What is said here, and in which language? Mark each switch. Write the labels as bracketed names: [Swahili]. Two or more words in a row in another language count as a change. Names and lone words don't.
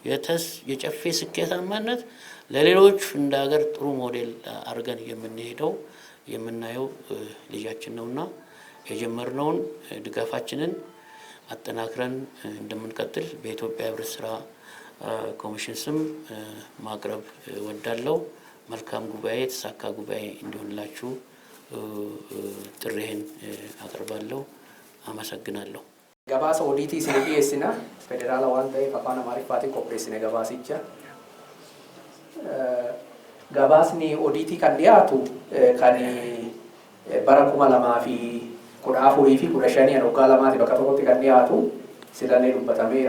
[Amharic] የጨፌ ስኬታማነት ለሌሎች እንደ ሀገር ጥሩ ሞዴል አድርገን የምናየው ልጃችን ነውና የጀመርነውን ድጋፋችንን አጠናክረን እንደምንቀጥል በኢትዮጵያ ህብረት ስራ ኮሚሽን ስም ማቅረብ ወዳለው መልካም ጉባኤ የተሳካ ጉባኤ እንዲሆንላችሁ ጥሬን አቀርባለሁ። አመሰግናለሁ። [Oromo] Gabaasa odiitii isin dhiyeessina federaala waan ta'eef afaan amaariffaatiin qopheessine gabaasicha. Gabaasni odiitii kan dhiyaatu kan bara 2014 fi 2015 waggaa lamaati bakka tokkotti kan dhiyaatu silannee dubbatameera.